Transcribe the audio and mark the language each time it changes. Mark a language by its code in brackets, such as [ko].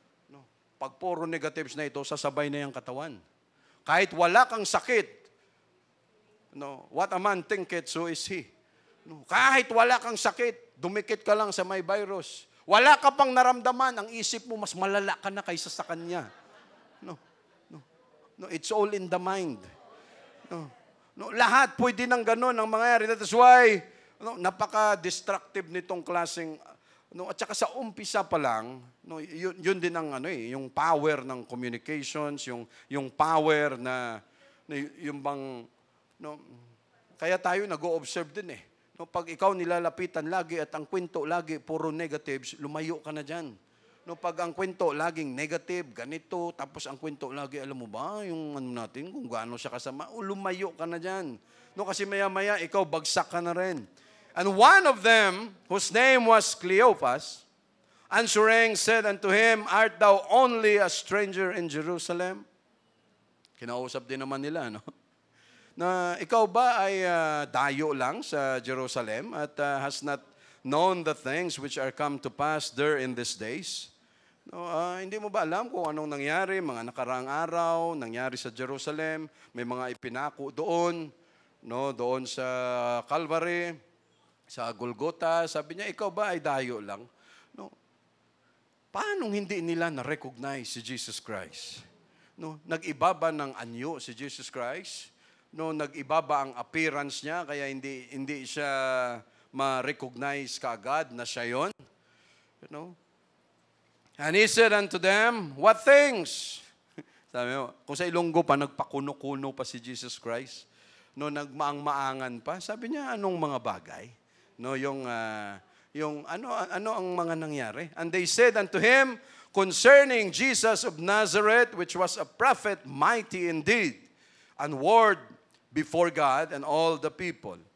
[tl] No, pag puro negatives na ito, sasabay na yung katawan. Kahit wala kang sakit, no, [en] what a man thinketh, so is he. [tl] No, kahit wala kang sakit, dumikit ka lang sa may virus. Wala ka pang naramdaman, ang isip mo, mas malala ka na kaysa sa kanya. [en] No, no, no, it's all in the mind. [tl] No, no, lahat pwede nang ganun ang mangyayari. [en] That is why, [tl] no, napaka-destructive nitong klaseng, no, at saka sa umpisa pa lang, no, yun din ang yung power ng communications, yung power na yung bang, no, kaya tayo nag-o-observe din eh. No, pag ikaw nilalapitan lagi at ang kwento lagi puro negatives, lumayo ka na dyan. No, pag ang kwento laging negative, ganito, tapos ang kwento lagi, alam mo ba, yung ano natin, kung gaano siya kasama, lumayo ka na dyan. No, kasi maya-maya, ikaw bagsak ka na rin. [en] And one of them, whose name was Cleopas, answering, said unto him, art thou only a stranger in Jerusalem? [tl] Kinausap din naman nila, no? Na ikaw ba ay dayo lang sa Jerusalem at [en] has not known the things which are come to pass there in these days? [tl] No, hindi mo ba alam kung anong nangyari, mga nakaraang araw, nangyari sa Jerusalem, may mga ipinako doon, no, doon sa Calvary, sa Golgotha. Sabi niya, ikaw ba ay dayo lang? No. Paano hindi nila na-recognize si Jesus Christ? No, nag-iba ba ng anyo si Jesus Christ? No, nag-iba ba ang appearance niya kaya hindi siya ma-recognize kaagad na siya yon? [en] You know? And he said unto them, what things? [tl] Sabi mo, kung sa Ilonggo pa, nagpakuno-kuno pa si Jesus Christ. No, nagmaang-maangan pa. Sabi niya, anong mga bagay? No, yung ano ang mga nangyari? [en] And they said unto him, concerning Jesus of Nazareth, which was a prophet, mighty indeed, and word before God and all the people.